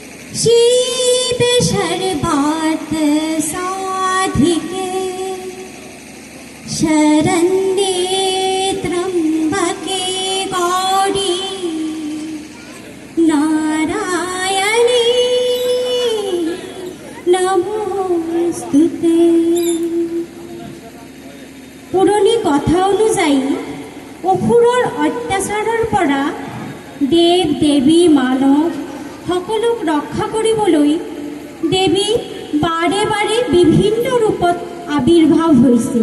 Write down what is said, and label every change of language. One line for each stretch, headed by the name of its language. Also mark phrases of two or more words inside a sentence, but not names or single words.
Sanskrit: शीत शरबात साधिके शरण्ये त्र्यंबके गौरी नारायणी नमोस्तुते।
Assamese: পুৰণি কথা অনুযায়ী অসুৰৰ অত্যাচাৰৰ পৰা দেৱ দেৱী মানৱ সকলক ৰক্ষা কৰিবলৈ দেৱী বাৰে বাৰে বিভিন্ন ৰূপত আবিৰ্ভাৱ হৈছে।